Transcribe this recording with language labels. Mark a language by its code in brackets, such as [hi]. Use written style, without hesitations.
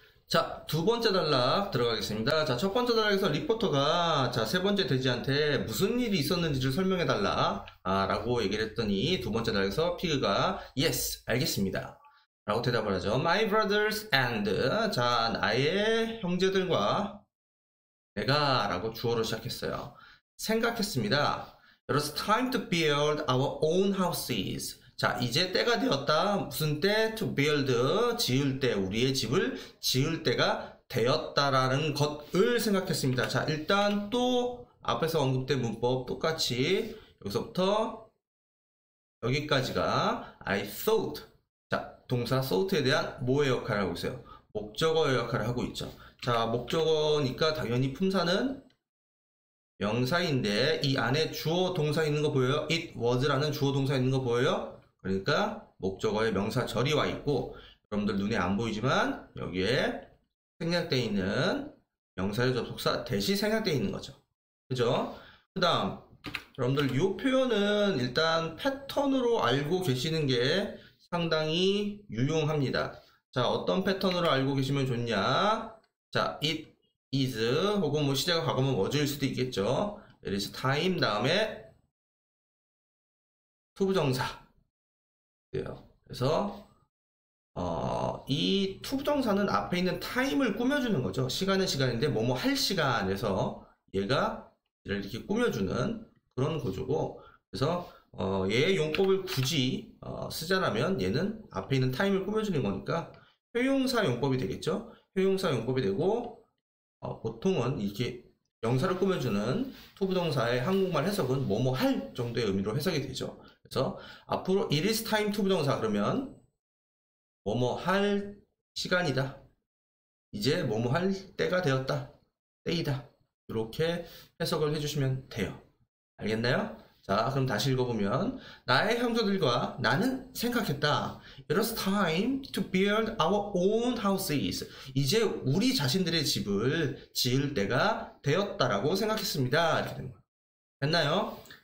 [ko] 자, 두 번째 단락 들어가겠습니다. 자, 첫 번째 단락에서 리포터가 자, 세 번째 돼지한테 무슨 일이 있었는지를 설명해 달라 라고 얘기를 했더니 두 번째 단락에서 피그가 [en] yes, [ko] 알겠습니다 라고 대답을 하죠. [en] My brothers and [ko] 자, 나의 형제들과 내가 라고 주어로 시작했어요. 생각했습니다. [en] It was time to build our own houses. [ko] 자, 이제 때가 되었다. 무슨 때? [en] To build, [ko] 지을 때, 우리의 집을 지을 때가 되었다라는 것을 생각했습니다. 자, 일단 또 앞에서 언급된 문법 똑같이 여기서부터 여기까지가 [en] I thought. [ko] 자, 동사 thought에 대한 뭐의 역할을 하고 있어요? 목적어의 역할을 하고 있죠. 자, 목적어니까 당연히 품사는 명사인데 이 안에 주어 동사 있는 거 보여요? [en] It was [ko] 라는 주어 동사 있는 거 보여요? 그러니까 목적어에 명사절이 와 있고 여러분들 눈에 안 보이지만 여기에 생략되어 있는 명사의 접속사 대시 생략되어 있는 거죠. 그죠? 그 다음 여러분들 이 표현은 일단 패턴으로 알고 계시는 게 상당히 유용합니다. 자, 어떤 패턴으로 알고 계시면 좋냐? 자, [en] it is [ko] 혹은 뭐 시제가 과거면 was일 수도 있겠죠. [en] It is time [ko] 다음에 투부정사. 그래서 이 투부정사는 앞에 있는 time을 꾸며주는 거죠. 시간은 시간인데 뭐뭐 할 시간에서 얘가 이렇게 꾸며주는 그런 구조고. 그래서 얘의 용법을 굳이 쓰자라면 얘는 앞에 있는 time을 꾸며주는 거니까 회용사 용법이 되겠죠. 회용사 용법이 되고 보통은 이렇게 명사를 꾸며주는 투부정사의 한국말 해석은 뭐뭐 할 정도의 의미로 해석이 되죠. 그래서 앞으로 [en] it is time [ko] 투부정사 그러면 뭐뭐 할 시간이다. 이제 뭐뭐 할 때가 되었다. 때이다. 이렇게 해석을 해주시면 돼요. 알겠나요? 자, 그럼 다시 읽어보면 나의 형제들과 나는 생각했다. [en] It was time to build our own houses. [ko] 이제 우리 자신들의 집을 지을 때가 되었다라고 생각했습니다. 이렇게 된 거예요. 됐나요?